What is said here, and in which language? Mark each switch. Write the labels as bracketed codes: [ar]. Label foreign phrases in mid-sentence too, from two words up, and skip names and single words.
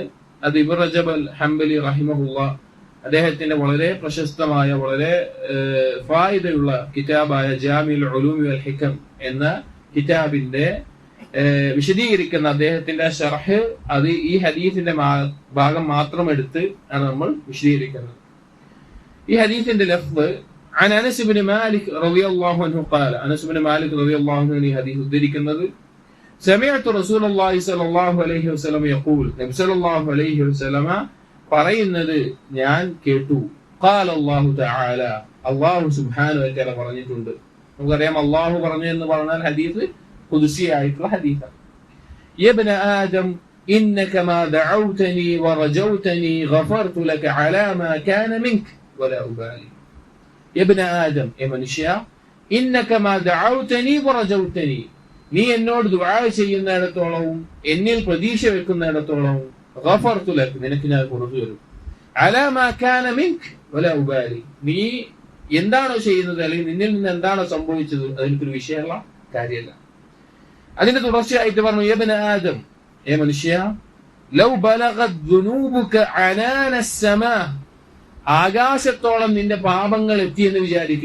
[ml] അത് ഇബ്നു റജബ് അൽ ഹംബലി റഹിമഹുല്ലാഹ് അദ്ദേഹത്തിന്റെ വളരെ പ്രശസ്തമായ വളരെ ഫായിദയുള്ള കിതാബായ ജാമിഉൽ ഉലൂമി വൽ ഹികം എന്ന കിതാബിന്റെ വിശദീകരിക്കുന്ന അദ്ദേഹത്തിന്റെ ശർഹ്, അത് ഈ ഹദീസിന്റെ ഭാഗം മാത്രം എടുത്ത് ആണ് നമ്മൾ വിശദീകരിക്കുന്നത്. ഈ ഹദീസിന്റെ ലഫ്ദ് [ar] عن أنس بن مالك رضي الله عنه قال, أنس بن مالك رضي الله عنه [ml] ഈ ഹദീസ് ഉദ്ധരിക്കുന്നത് [ar] سمعت رسول الله صلى الله عليه وسلم يقول, [ml] നബി [ar] صلى الله عليه وسلم [ml] പറയുന്നത് ഞാൻ കേട്ടു. [ar] قال الله تعالى, [ml] അല്ലാഹു [ar] سبحانه وتعالى [ml] പറഞ്ഞിട്ടുണ്ട്. നമുക്കറിയാം അല്ലാഹു പറഞ്ഞു എന്ന് പറഞ്ഞാൽ ഹദീസ് ഖുദ്സി ആയിട്ടുള്ള ഹദീസാണ്. [ar] يا ابن آدم إنك ما دعوتني ورجوتني غفرت لك على ما كان منك ولا أبالي. يا ابن آدم, يا മനുഷ്യ, إنك ما دعوتني ورجوتني, [ml] നീ എന്നോട് ദുആ ചെയ്യുന്നിടത്തോളവും എന്നിൽ പ്രതീക്ഷ വെക്കുന്നിടത്തോളവും [ar] غفرت لك, [ml] നിനക്ക് ഞാൻ പുറത്തു തരും. [ar] على ما كان منك ولا أبالي, [ml] നീ എന്താണോ ചെയ്യുന്നത് അല്ലെങ്കിൽ നിന്നിൽ നിന്ന് എന്താണോ സംഭവിച്ചത് അതെനിക്കൊരു വിഷയമുള്ള കാര്യമല്ല. അതിന്റെ തുടർച്ചയായിട്ട് പറഞ്ഞു [ar] يا ابن آدم, [ml] ഏ മനുഷ്യ, [ar] لو بلغت ذنوبك عنان السماء, [ml] ആകാശത്തോളം നിന്റെ പാപങ്ങൾ എത്തിയെന്ന് വിചാരിക്കുക.